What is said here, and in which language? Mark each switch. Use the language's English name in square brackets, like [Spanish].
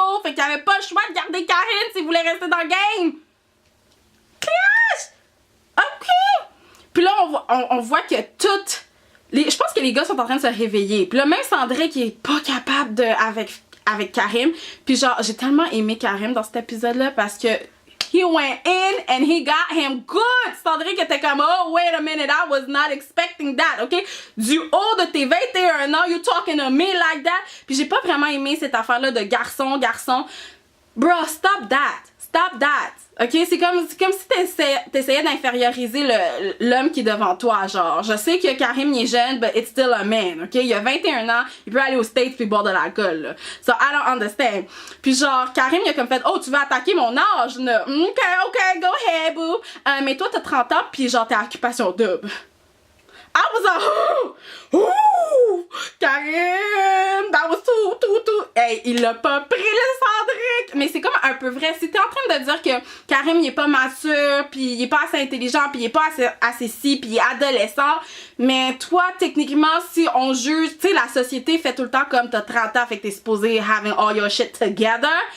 [French] Fait qu'il avait pas le choix de garder Karine s'il voulait rester dans le game. PH! Ok! Puis là, on voit que toutes... je pense que les gars sont en train de se réveiller. Puis là, même Cendric qui est pas capable de... avec Karim. Puis genre, j'ai tellement aimé Karim dans cet épisode-là parce que [English] he went in and he got him good. [French] Sandrick était comme, [English] oh, wait a minute, I was not expecting that, ok? [French] Du haut de tes 21 ans, [English] you talking to me like that? [French] Puis j'ai pas vraiment aimé cette affaire-là de garçon. [English] Bro, stop that. Stop that. [French] Ok? C'est comme si t'essayais d'inférioriser l'homme qui est devant toi, genre. Je sais que Karim il est jeune, [English] but it's still a man, [French] ok? Il a 21 ans, il peut aller aux States puis boire de l'alcool, là. [English] So, I don't understand. [French] Puis genre, Karim il a comme fait, oh, tu veux attaquer mon âge, là? Ok, [English] go ahead, boo. [French] Mais toi, t'as 30 ans puis genre, t'es à occupation double. [English] I was like, ooh, Karim, that was too. [French] Hey, il l'a pas pris le Sandrick. Mais c'est comme un peu vrai. Si t'es en train de dire que Karim il est pas mature, puis il est pas assez intelligent, puis il est pas assez ci, puis il est adolescent, mais toi, techniquement, si on juge, tu sais, la société fait tout le temps comme t'as 30 ans, fait que t'es supposé [English] having all your shit together.